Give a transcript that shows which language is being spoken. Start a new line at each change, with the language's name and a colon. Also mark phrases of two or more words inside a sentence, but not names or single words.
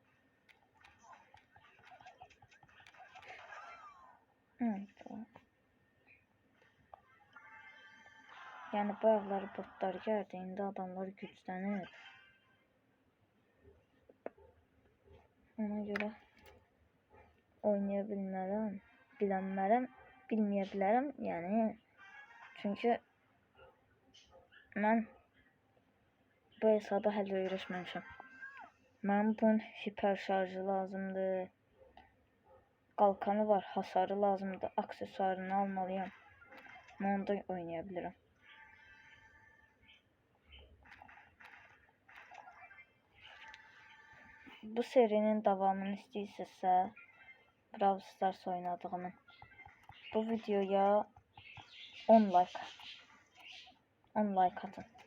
Azerbaijani: Yani bayaqları botlar gəldi, indi adamlar güclənir. Ona göre oynaya bilməyəm, yani çünkü ben bu hesaba hələ öyrəşməmişəm. Mənim bunun hiper şarjı lazımdır. Qalkanı var, hasarı lazımdır. Aksesuarını almalıyam. Mən onda oynayabilirim. Bu serinin davamını istəyirsinizsə, Brawl Stars oynadığımın bu videoya 10 like atın.